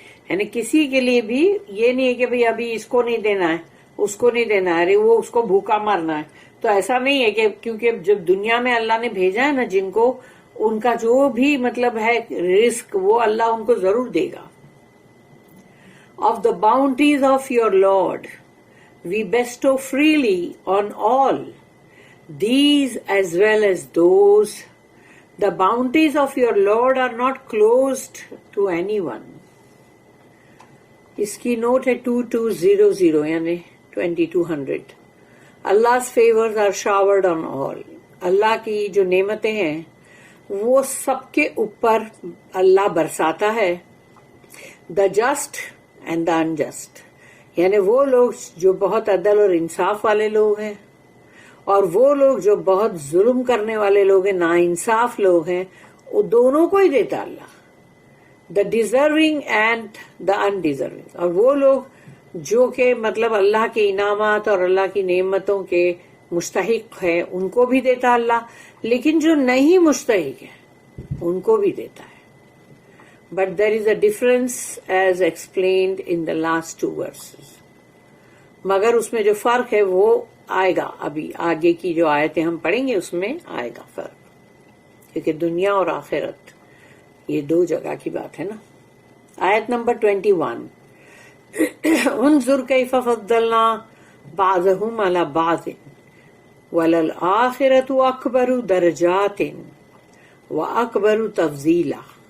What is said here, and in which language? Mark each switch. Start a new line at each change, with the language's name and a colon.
Urdu: یعنی کسی کے لیے بھی یہ نہیں ہے کہ بھئی ابھی اس کو نہیں دینا ہے، اس کو نہیں دینا ہے، ارے وہ اس کو بھوکا مارنا ہے، تو ایسا نہیں ہے کہ کیونکہ جب دنیا میں اللہ نے بھیجا ہے نا جن کو، ان کا جو بھی مطلب ہے رزق وہ اللہ ان کو ضرور دے گا۔
English: Of the bounties of your Lord we bestow freely on all these as well as those. The bounties of your Lord are not closed to anyone.
Urdu: اس کی نوٹ ہے 2200 یعنی 2200۔
English: Allah's favors are showered on all.
Urdu: اللہ کی جو نعمتیں ہیں وہ سب کے اوپر اللہ برساتا ہے۔
English: The just and the unjust،
Urdu: یعنی وہ لوگ جو بہت عدل اور انصاف والے لوگ ہیں، اور وہ لوگ جو بہت ظلم کرنے والے لوگ ہیں، ناانصاف لوگ ہیں، وہ دونوں کو ہی دیتا اللہ،
English: the deserving and the undeserving,
Urdu: اور وہ لوگ جو کہ مطلب اللہ کے انعامات اور اللہ کی نعمتوں کے مستحق ہے ان کو بھی دیتا اللہ، لیکن جو نہیں مستحق ہے ان کو بھی دیتا ہے.
English: But there is a difference as explained in the last 2 verses.
Urdu: مگر اس میں جو فرق ہے وہ آئے گا، ابھی آگے کی جو آیتیں ہم پڑھیں گے اس میں آئے گا فرق، کیونکہ دنیا اور آخرت یہ 2 جگہ کی بات ہے نا. آیت نمبر 21.
Arabic: انظر کیف فضلنا بعضهم على بعض وللآخرۃ اکبر درجات واکبر تفضیلا.